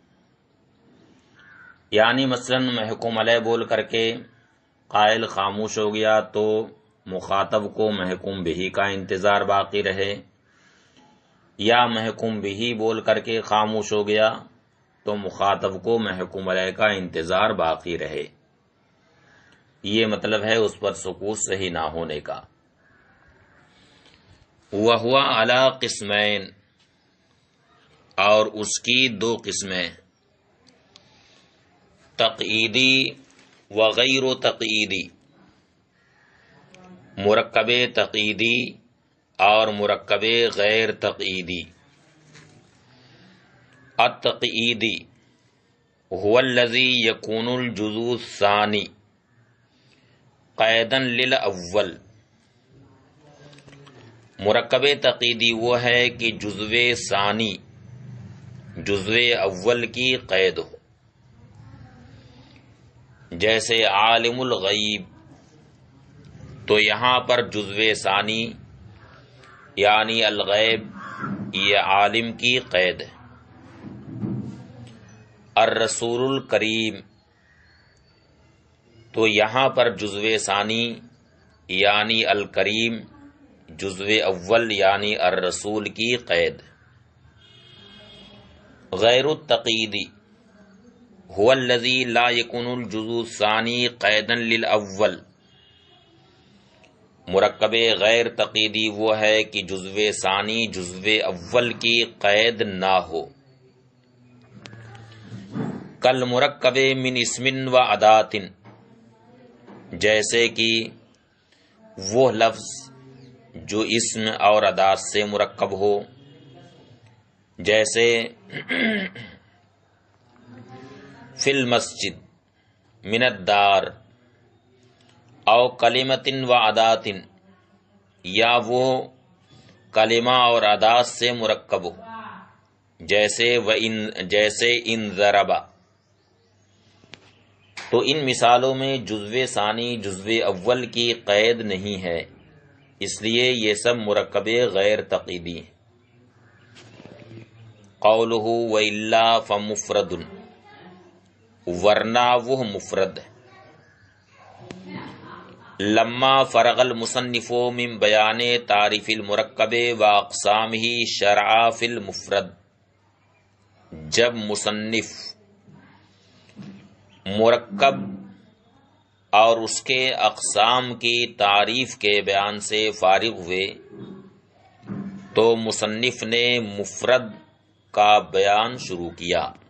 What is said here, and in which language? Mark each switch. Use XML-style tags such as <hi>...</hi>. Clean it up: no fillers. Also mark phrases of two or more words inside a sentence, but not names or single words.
<ur>یعنی مثلا محکوم علیہ بول کر کے قائل خاموش ہو گیا تو مخاطب کو محکوم بہی کا انتظار باقی رہے، یا محکوم بہی بول کر کے خاموش ہو گیا تو مخاطب کو محکوم علیہ کا انتظار باقی رہے۔ یہ مطلب ہے اس پر سکوت صحیح نہ ہونے کا۔</ur> <ar>وَهُوَ عَلَى قسمین،</ar> <ur>اور اس کی دو قسمیں، تقییدی و غیر تقییدی، مرکب تقییدی اور مرکب غیر تقییدی۔</ur> <ar>التقییدی هو الذی یکون الجزء الثانی قیدا للاول،</ar> <ur>مرکب تقییدی وہ ہے کہ جزو ثانی جزو اول کی قید ہو، جیسے</ur> <ar>عالم الغیب،</ar> <ur>تو یہاں پر جزو ثانی یعنی الغیب یہ عالم کی قید ہے۔</ur> <ar>الرسول الکریم،</ar> <ur>تو یہاں پر جزو ثانی یعنی الکریم، جزو اول یعنی الرسول کی قید۔</ur> <ar>غیر التقییدی هو الذی لا یکون الجزء الثانی قیدا للاول،</ar> <ur>مرکب غیر تقییدی وہ ہے کہ جزو ثانی جزو اول کی قید نہ ہو۔</ur> <ar>کل مرکب من اسم و ادات،</ar> <ur>جیسے کہ وہ لفظ جو اسم اور ادات سے مرکب ہو، جیسے</ur> <ar>فی المسجد، من الدار، او کلمۃ و ادات،</ar> <ur>یا وہ کلمہ اور ادات سے مرکب ہو، جیسے</ur> <ar>ان ضربا۔</ar> <ur>تو ان مثالوں میں جزو ثانی جزو اول کی قید نہیں ہے، اس لیے یہ سب مرکب غیر تقییدی ہیں۔</ur> <ar>قولہ وَإِلَّا فَمُفْرَدٌ،</ar> <ur>ورنہ وہ مفرد ہے۔</ur> <ar>لما فرغ المصنف من بیان تعریف المرکب و اقسامہ شرع فی المفرد،</ar> <ur>جب مصنف مرکب اور اس کے اقسام کی تعریف کے بیان سے فارغ ہوئے تو مصنف نے مفرد کا بیان شروع کیا۔</ur>